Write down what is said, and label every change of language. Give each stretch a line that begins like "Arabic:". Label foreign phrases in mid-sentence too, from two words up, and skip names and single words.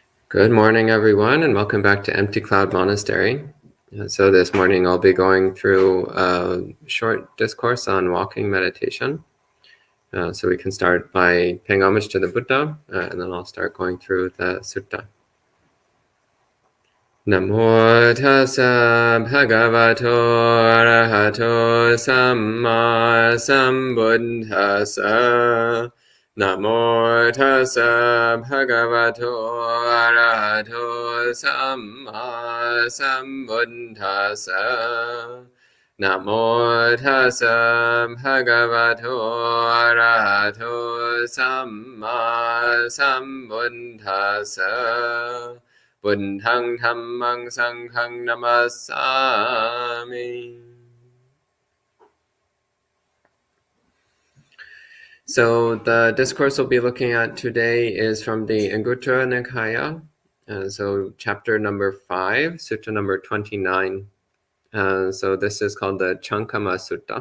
English: Good morning, everyone, and welcome back to Empty Cloud Monastery. So this morning I'll be going through a short discourse on walking meditation. So we can start by paying homage to the Buddha, and then I'll start going through the sutta.
Pali: Namo tassa bhagavato arahato samma sambuddhassa. Namo tassa bhagavato arahato samma sambuddhassa. Namo tassa bhagavato arahato samma sambuddhassa. Buddhaṃ Dhammaṃ Saṅghaṃ Namasami.
English: So the discourse we'll be looking at today is from the Anguttara Nikaya, so chapter number 5, sutta number 29. So this is called the Chankama Sutta.